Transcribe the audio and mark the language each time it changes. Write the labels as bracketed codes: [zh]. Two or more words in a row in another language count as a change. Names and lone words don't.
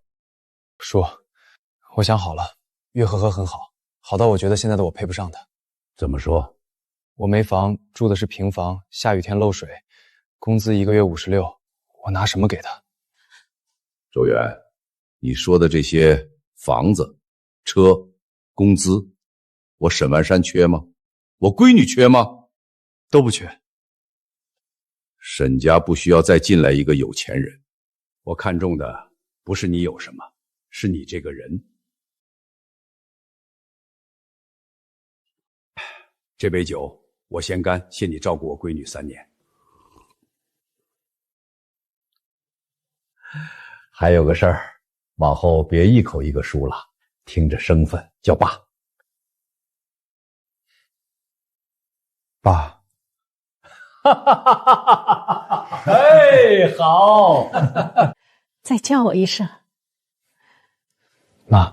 [zh] 叔，我想好了，岳和和很好，好到我觉得现在的我配不上他。怎么说？我没房，住的是平房，下雨天漏水，工資1個月56，我拿什麼給他？周遠，你說的這些房子、車、工資，我沈萬山缺嗎？我閨女缺嗎？都不缺。沈家不需要再進來一個有錢人，我看中的不是你有什麼，是你這個人。這杯酒我先乾，謝你照顧我閨女3年。還有個事兒，往後別一口一個叔了，聽着生分叫爸。爸。哈哈哈哈哈！哎，好。再叫我一聲。媽。